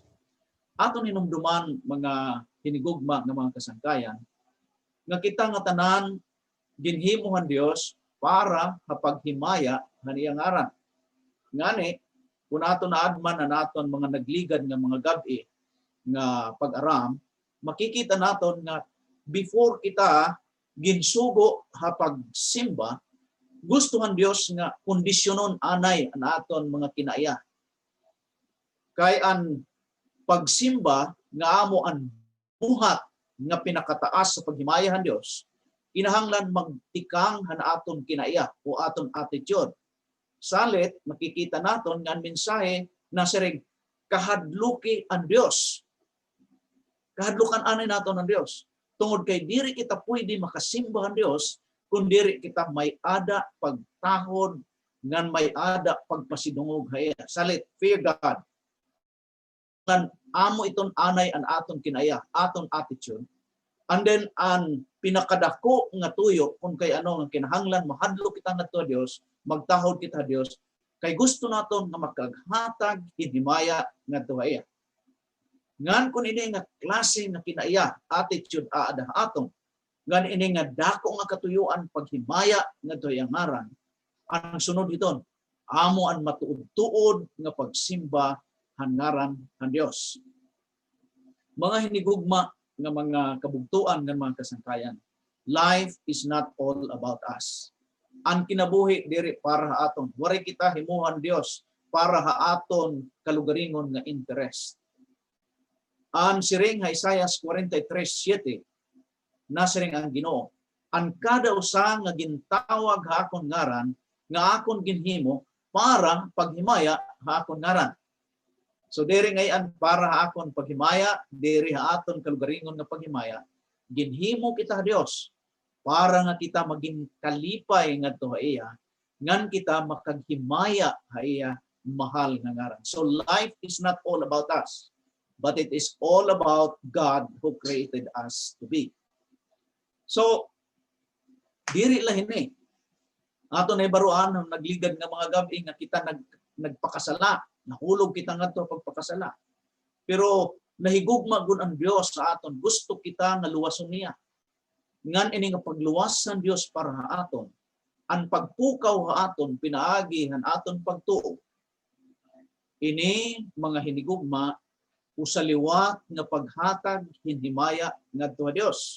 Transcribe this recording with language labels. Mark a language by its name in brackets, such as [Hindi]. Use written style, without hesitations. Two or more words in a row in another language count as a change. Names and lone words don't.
[Waray] Aton hinumduman mga hinigugma nga mga kasangkayan nga kita nga tanan ginhimuhan Dios para paghimaya nga iyang ngaran. Ngani kun aton naadman na naton mga nagligad nga mga gabi nga pag-aram, makikita naton nga before kita ginsugo pagsimba, gustuhan Dios nga kondisyonon anay ang aton mga kinaya. Kay ang pagsimba nga amo ang buhat nga pinakataas sa paghimayahan Dios, kinahanglan magtikang han aton kinaya o aton attitude. Salit makikita naton nga ang mensahe na sirig kahadluki ang Dios. Kahadlukan anay naton ang Dios. Tungod kay diri kita pwede makasimba ang Dios kung diri kita may ada pagtahod ngan may ada pagpasidungog haya. Salit, [English] fear God. [Waray] Kan amo iton anay an aton kinaya, aton attitude. [English] And then [Waray] ang pinakadako nga tuyo kung kay ano nga kinahanglan mahadlo kita ngadto Dios, magtahod kita Dios, kay gusto naton nga makaghatag hidimaya ngadto haya. Ngan kun ini nga klase nga kinaya, attitude ada aton, ngan ini nga dako nga katuyuan paghimaya ngadto yang ngaran, ang sunod iton amo ang matuod-tuod nga pagsimba hangaran ng Dios. Mga hinigugma nga mga kabugtuan ng mga kasangkayan, [English] life is not all about us. [Waray] Ang kinabuhi diri para aton, wari kita himuhan Dios para aton kalugaringon nga interest. Ang siring ha Isaiah 43:7 na siring ang Ginoo, ang kada usa nga gintawag ha akon ngaran nga akon ginhimo para paghimaya ha akon ngaran. So diri ngayon para ha akon paghimaya, diri ha aton kalugaringon nga paghimaya, ginhimo kita Dios para nga kita maging kalipay ngadto ha iya, ngan kita makaghimaya ha iya mahal nga ngaran. [English] So life is not all about us, but it is all about God who created us to be. [Waray] So diri lahini ato na ibaruan ng nagligad nga mga gabi nga kita nagpakasala, nahulog kita ngadto pagpakasala. Pero nahigugma gud ang Dios sa aton, gusto kita nga luwason niya. Ngan ini nga pagluwasan Dios para ha aton, ang pagpukaw ha aton pinaagi han aton pagtuo. Ini mga hinigugma usaliwat nga paghatag hinhimaya ngadto ha Dios.